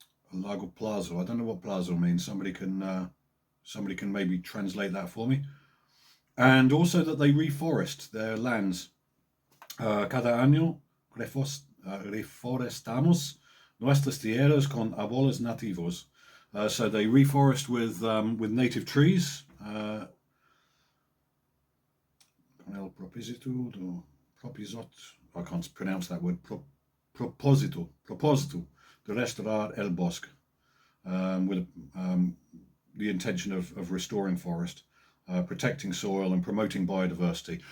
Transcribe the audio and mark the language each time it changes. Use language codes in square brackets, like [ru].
[es] Lago plazo. [en] I don't know what plazo means. Somebody can maybe translate that for me. and also that they reforest their lands. [es] Cada año reforestamos nuestras tierras con árboles nativos. [en] So they reforest with native trees. [es] El propósito, [en] I can't pronounce that word. [es] Propósito de restaurar el bosque, [en] with the intention of restoring forest, protecting soil and promoting biodiversity.